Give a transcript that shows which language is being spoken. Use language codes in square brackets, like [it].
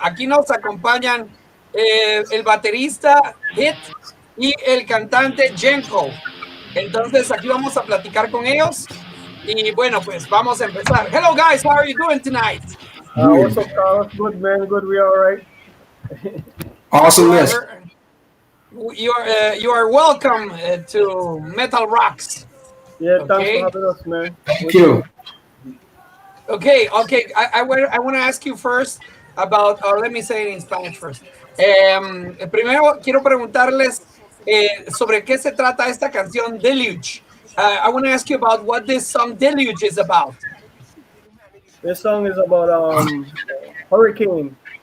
[es] Aquí nos acompañan el baterista Hit y el cantante Jenko. Entonces aquí vamos a platicar con ellos y bueno, pues vamos a empezar. [en] Hello guys, how are you doing tonight? What's up, Carlos? Good, man. Good. We all right? Awesomeness. You are welcome to MetalRocks. Yeah, thanks for having us, man. Thank you. Okay. I want to ask you first about, let me say it in Spanish first. [es] Primero quiero preguntarles sobre qué se trata esta canción Deluge. [en] I want to ask you about what this song Deluge is about. This song is about hurricane.